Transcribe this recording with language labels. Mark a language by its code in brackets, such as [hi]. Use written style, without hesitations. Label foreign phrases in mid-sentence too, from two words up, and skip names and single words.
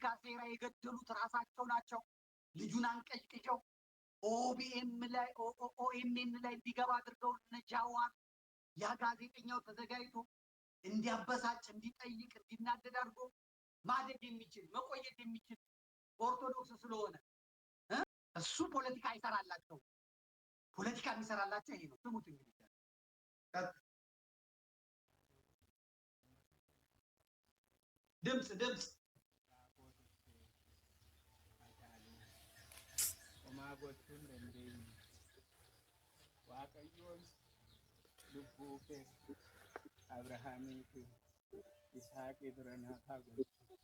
[am] ሴራ የገደሉት ራሳቸው ናቸው። ልጁን አንቀጭቅጨው ኦኤምኤን ላይ እንዲገባ አድርገው ነጃዋን ያ ጋዜጠኛው ተዘጋጅቶ እንዲያበሳጭ፣ እንዲጠይቅ፣ እንዲናደድ አድርጎ ማደግ የሚችል መቆየት የሚችል ኦርቶዶክስ ስለሆነ እሱ ፖለቲካ አይሰራላቸው። ፖለቲካ የሚሰራላቸው ይሄ ነው። ስሙት እንግዲህ ድምፅ [om] gochuun dandeenyu waaqayyoon lubbuu kee Abrahaamii fi Yisaaqii bira naaf haa gochu.